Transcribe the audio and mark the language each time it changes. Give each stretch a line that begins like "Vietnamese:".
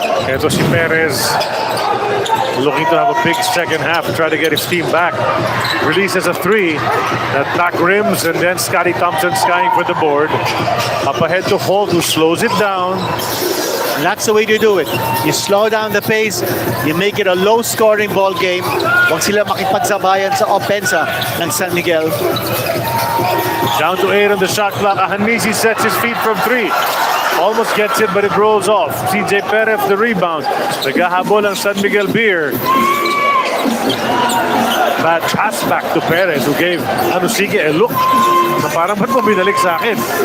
Filipino: Ito si
English: Perez looking to have a big second half, try to get his team back. Releases a 3 that back rims, and then Scotty Thompson skying for the board. Up ahead to Holt, who slows it down. And that's the way to do it. You slow down the pace, you make it a low-scoring ball game.
Filipino: Huwag sila makipagsabayan sa opensa ng San Miguel.
English: Down to 8 on the shot clock. Ahanmisi sets his feet from 3. Almost gets it, but it rolls off. CJ Perez the rebound.
Filipino: Naghahabol ang San Miguel Beer.
English: Bad pass back to Perez, who gave Anosike a look
Filipino: na parang ba't mo binalik sa akin?